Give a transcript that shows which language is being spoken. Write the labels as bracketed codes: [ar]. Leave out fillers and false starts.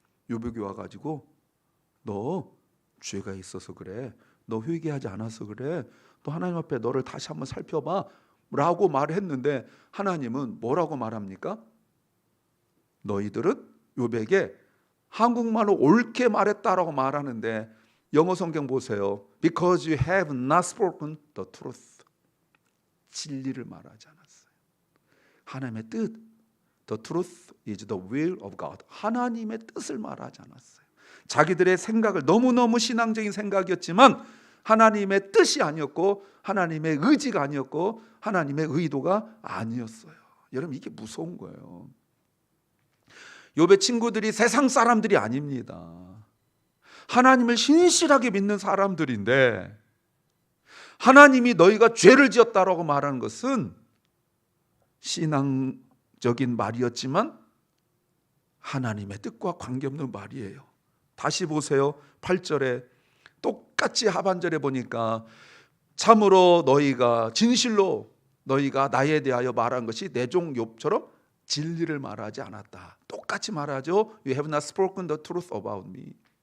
[ko] 욥에게 와가지고 너 죄가 있어서 그래, 너 회개하지 않아서 그래, 또 하나님 앞에 너를 다시 한번 살펴봐 라고 말했는데 하나님은 뭐라고 말합니까? 너희들은 욥에게 한국말로 옳게 말했다라고 말하는데 영어 성경 보세요. [en] Because you have not spoken the truth. [ko] 진리를 말하지 않았어요. 하나님의 뜻, [en] the truth is the will of God. [ko] 하나님의 뜻을 말하지 않았어요. 자기들의 생각을, 너무너무 신앙적인 생각이었지만 하나님의 뜻이 아니었고 하나님의 의지가 아니었고 하나님의 의도가 아니었어요. 여러분, 이게 무서운 거예요. 욥의 친구들이 세상 사람들이 아닙니다. 하나님을 신실하게 믿는 사람들인데 하나님이 너희가 죄를 지었다라고 말하는 것은 신앙적인 말이었지만 하나님의 뜻과 관계없는 말이에요. 다시 보세요. 8절에 똑같이 하반절에 보니까 참으로 너희가 진실로 너희가 나에 대하여 말한 것이 내 종 욥처럼 진리를 말하지 않았다. 똑같이 말하죠. [en] You have not spoken the truth about me.